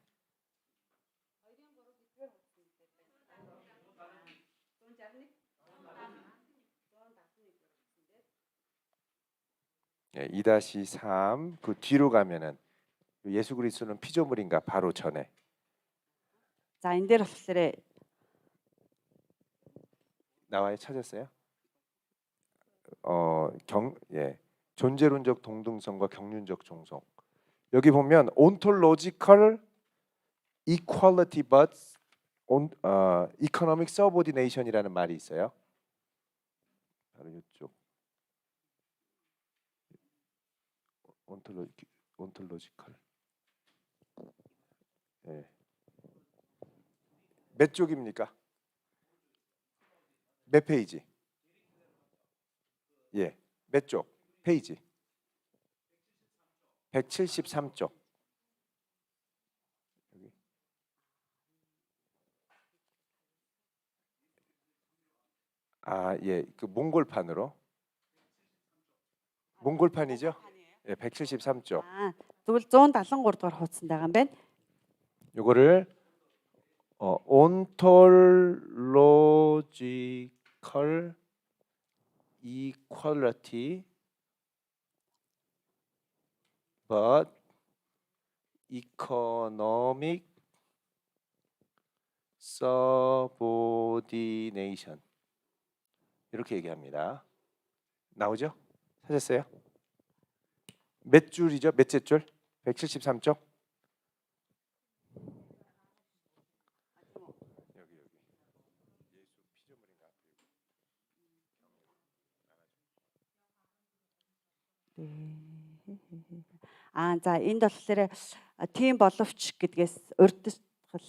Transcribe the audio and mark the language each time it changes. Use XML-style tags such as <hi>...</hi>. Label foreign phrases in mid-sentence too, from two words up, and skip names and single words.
<ko>예, 2-3 그 뒤로 가면은 예수 그리스도는 피조물인가 바로 전에.</ko> <mn>За энэ дээр болохоор</mn> <ko>나와요? 찾았어요? 예, 존재론적 동등성과 경륜적 종속. 여기 보면</ko> <en>ontological equality but economic subordination</en> <ko>이라는 말이 있어요. 바로 이쪽. ontological. 예. 몇 쪽입니까? 몇 페이지? 예, 몇 쪽? 페이지? 173쪽. 여기. 아, 예, 그 몽골판으로. 몽골판이죠? 예, 173쪽.</ko> <mn>аа тэгвэл 173 дугаар хуудсан байгаа юм байна.</mn> <ko>요거를</ko> <en>ontological equality but economic subordination</en> <ko>이렇게 얘기합니다. 나오죠? 찾았어요? 몇 줄이죠? 몇째 줄? 173쪽?</ko> <mn>За энд болохоор тийм боловч гэдгээс урьдчилал.</mn>